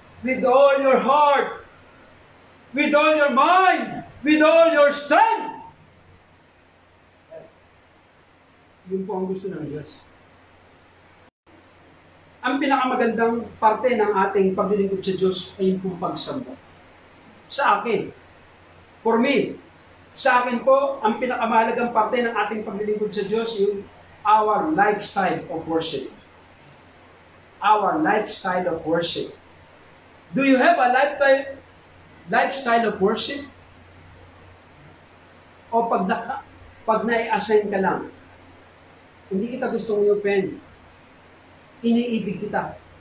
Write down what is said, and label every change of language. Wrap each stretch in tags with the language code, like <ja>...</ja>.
<en>With all your heart, with all your mind, with all your strength.</en> <tl>Yun po ang gusto ng Diyos. Ang pinakamagandang parte ng ating paglilingkod sa Diyos ay yung pong pagsamba. Sa akin,</tl> <en>for me,</en> <tl>sa akin po, ang pinakamahalagang parte ng ating paglilingkod sa Diyos yung</tl> <en>our lifestyle of worship. Our lifestyle of worship. Do you have a lifestyle of worship?</en> <tl>O pag nai-assign ka lang, hindi kita gustong i-open, iniibig kita.</tl>